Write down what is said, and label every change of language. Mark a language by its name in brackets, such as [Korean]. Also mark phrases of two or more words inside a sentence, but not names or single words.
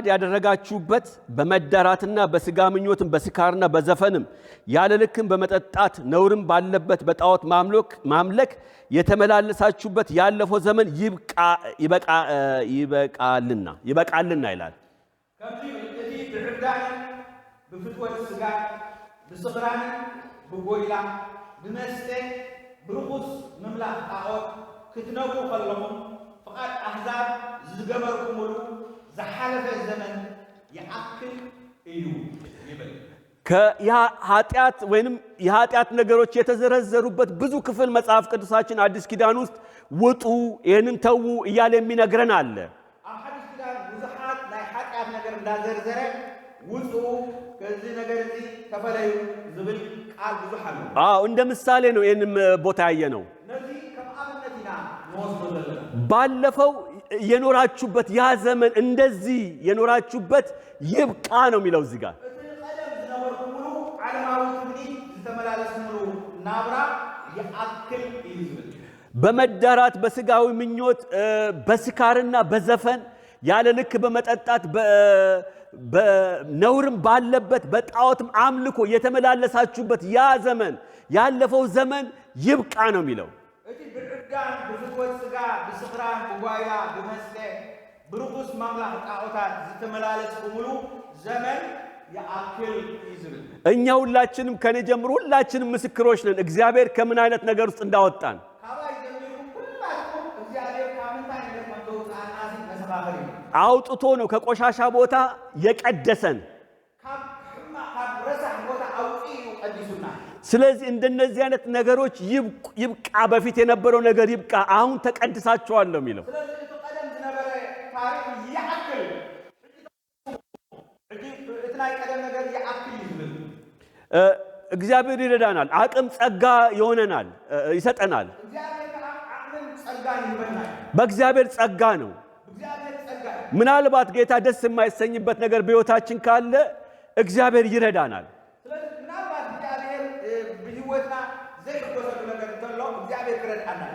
[Amharic] ያደረጋችሁበት በመዳራትና በሥጋ ምኞትም በስካርና በዘፈንም ያለ ልክም በመጠጣት ነውርም ባለበት በጣዖት ማምለክ የተመላለሳችሁበት ያለፈው ዘመን ይበቃልና ይላል። [Tigrinya] ከዚህ እቲ ብዕዳን ብፍትወት ሥጋ ብስኽራን ብጎይላ ብመስተ ብርኩስ ምምላእ ጣዖት ክትነብሩ ከለኹም ፍቃድ አሕዛብ ዝገበርኩምሉ ዝሓለፈ ዘመን ይዓክል እዩ ይብል። [Amharic] ከኃጢአት ወይንም የኃጢአት ነገሮች የተዘረዘሩበት ብዙ ክፍል መጽሐፍ ቅዱሳችን አዲስ ኪዳን ውስጥ ውጡ ይህንን ተዉ እያለ የሚነግረን አለ። [Tigrinya] አዲስ ኪዳን ብዙሓት ናይ ኃጢአት ነገር እንዳዘርዘረ ውጡ ከዚህ ነገር እዚ ተፈለዩ ዝብል ቃል ብዙሕ አለ። [Amharic] እንደ ምሳሌ ነው ይህንም ቦታ ያየ ነው። [Tigrinya] ነዚህ ከመአብነትና ንወስዶ ዘለና [Amharic] ባለፈው የኖራችሁበት ያ ዘመን እንደዚህ የኖራችሁበት ይብቃ ነው የሚለው እዚህ ጋር። [Tigrinya] ቀደም ዝነበርኩምሉ ዓለማዊ ትምኒት ዝተመላለስምሉ ናብራ ይዓክል እዩ ዝብል [Amharic] በመዳራት በሥጋዊ ምኞት በስካርና በዘፈን ያለ ልክ በመጠጣት በነውርም ባለበት በጣዖትም አምልኮ የተመላለሳችሁበት ያ ዘመን ያለፈው ዘመን ይብቃ ነው የሚለው። [Tigrinya] እቲ ብዕዳን ብፍትወት ሥጋ ብስኽራን ብጓይላ ብመስተ ብርኩስ ማምላኽ ጣዖታት ዝተመላለስኩምሉ ዘመን ይዓክል እዩ ዝብል። [Amharic] እኛ ሁላችንም ከኔ ጀምሮ ሁላችንም ምስክሮች ነን እግዚአብሔር ከምን አይነት ነገር ውስጥ እንዳወጣን። [Tigrinya] ካብይ ጀሚሩ ሁላችሁም እግዚአብሔር ከምንታይ ነገር መተውፃና ዚ መሰኻኸሪ [Amharic] አውጥቶ ነው ከቆሻሻ ቦታ የቀደሰን። [Tigrinya] ካብ ረሳሕ ቦታ አውፂኡ ቀዲሱና። [Amharic] ስለዚህ እንደነዚህ አይነት ነገሮች ይብቃ፣ በፊት የነበረው ነገር ይብቃ፣ አሁን ተቀድሳችኋል ነው የሚለው። [Tigrinya] ስለዚህ እቲ ቀደም ዝነበረ ታሪክ ይዓክል እቲ ናይ ቀደም ነገር ይዓክል እዩ ዝብል። [Amharic] እግዚአብሔር ይረዳናል፣ አቅም ጸጋ ይሆነናል፣ ይሰጠናል። [Tigrinya] እግዚአብሔር ከዓ ዓቅምን ጸጋን ይህበናል። [Amharic] በእግዚአብሔር ጸጋ ነው። [Tigrinya] እግዚአብሔር ጸጋ [Amharic] ምናልባት ጌታ ደስ የማይሰኝበት ነገር በሕይወታችን ካለ እግዚአብሔር ይረዳናል። [Tigrinya] ስለዚህ ምናልባት እግዚአብሔር በሕይወትና ዘይሕጎሰሉ ነገር እንተሎ እግዚአብሔር ክረዳናል።